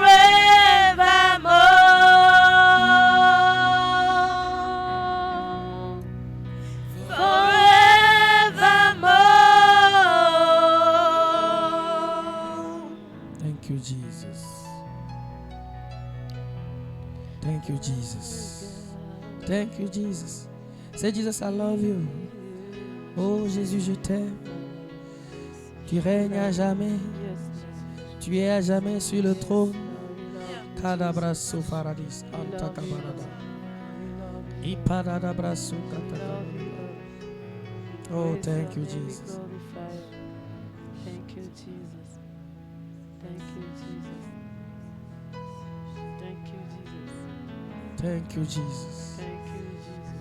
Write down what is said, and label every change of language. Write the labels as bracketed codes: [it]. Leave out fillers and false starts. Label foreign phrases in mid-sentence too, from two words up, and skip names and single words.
[en] forevermore. Forevermore. Thank you, Jesus. Thank you, Jesus. Thank you, Jesus. Say, Jesus, I love you. [fr] Oh, Jésus, je t'aime. Tu règnes à jamais. Tu es à jamais sur le trône. Kadabraso faradis antakabarada. Iparadabraso kataka. [en] Oh, thank you, Jesus. Thank you, Jesus. Thank you, Jesus. Thank you, Jesus. Thank you, Jesus. Thank you, Jesus.